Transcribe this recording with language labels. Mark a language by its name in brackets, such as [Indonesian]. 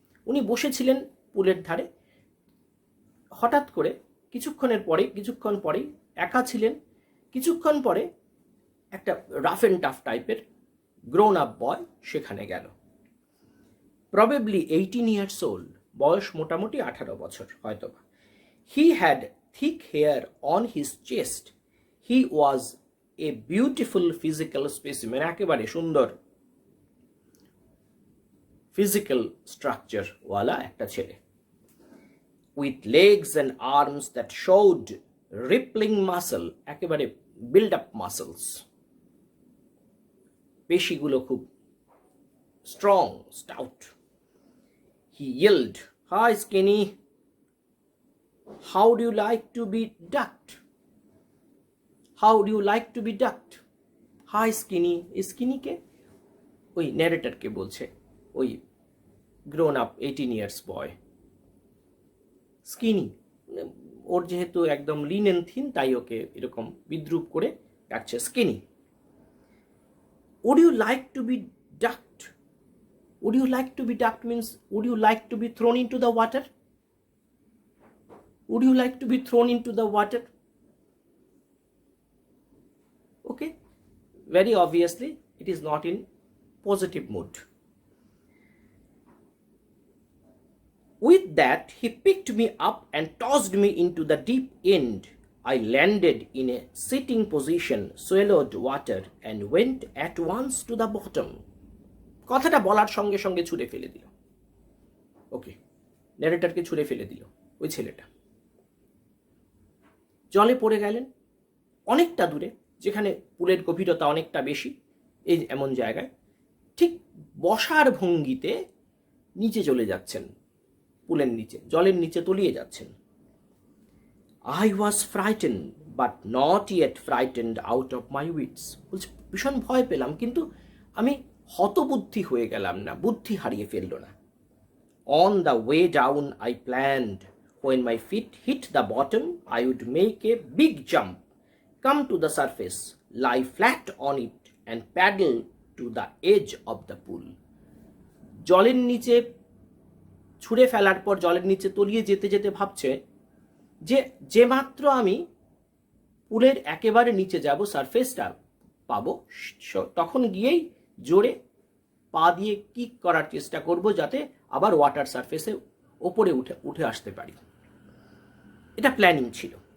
[Bangla] উনি বসেছিলেন পুলের ধারে, হঠাৎ করে কিছুক্ষণ পরেই একা ছিলেন। কিছুক্ষণ পরে একটা [English] rough and tough [Bangla] টাইপের গ্রোন আপ বয় সেখানে গেল। [English] probably 18 years old, [Bangla] বয়স মোটামুটি 18 বছর হয়তোবা। [English] He had thick hair on his chest. He was a beautiful physical specimen, [Bangla] একেবারে সুন্দর ফিজিক্যাল স্ট্রাকচার ওয়ালা একটা ছেলে। [English] With legs and arms that showed rippling muscle, [Bangla] একেবারে [English] build up muscles, [Bangla] পেশিগুলো খুব [English] strong, stout. He yelled, "Hi skinny, how do you like to be ducked? How do you like to be ducked?" Hi skinny, skinny [Bangla] কে? ওই ন্যারেটরকে বলছে, ওই grown up 18 years বয়। Skinny, ওর যেহেতু একদম Lin and thin, তাই ওকে এরকম বিদ্রুপ করে ডাকছে skinny. [English] Would you like to be ducked? Would you like to be ducked means would you like to be thrown into the water? Would you like to be thrown into the water? Okay, very obviously it is not in positive mood. With that, he picked me up and tossed me into the deep end. I landed in a sitting position, swallowed water, and went at once to the bottom. [Bangla] কথাটা বলার সঙ্গে সঙ্গে ছুঁড়ে ফেলে দিল। ওকে, ন্যারেটরকে ছুঁড়ে ফেলে দিল ওই ছেলেটা। জলে পড়ে গেলেন অনেকটা দূরে, যেখানে পুলের গভীরতা অনেকটা বেশি, এই এমন জায়গায় ঠিক বসার ভঙ্গিতে নিচে চলে যাচ্ছেন, পুলের নিচে, জলের নিচে তলিয়ে যাচ্ছেন। [English] I was frightened but not yet frightened out of my wits. [Bangla] বলছে ভীষণ ভয় পেলাম, কিন্তু আমি হতবুদ্ধি হয়ে গেলাম না, বুদ্ধি হারিয়ে ফেলল না। [English] On the way down I planned, when my feet hit the bottom I would make a big jump, come to the surface, lie flat on it and paddle to the edge of the pool. [Bangla] জলের নিচে ছুঁড়ে ফেলার পর জলের নিচে তলিয়ে যেতে যেতে ভাবছে যে মাত্র আমি পুলের একেবারে নিচে যাব, সারফেসটা পাবো, তখন গিয়েই জোরে পা দিয়ে কিক করার চেষ্টা করব, যাতে আবার ওয়াটার সারফেসে ওপরে উঠে আসতে পারি। এটা প্ল্যানিং ছিল।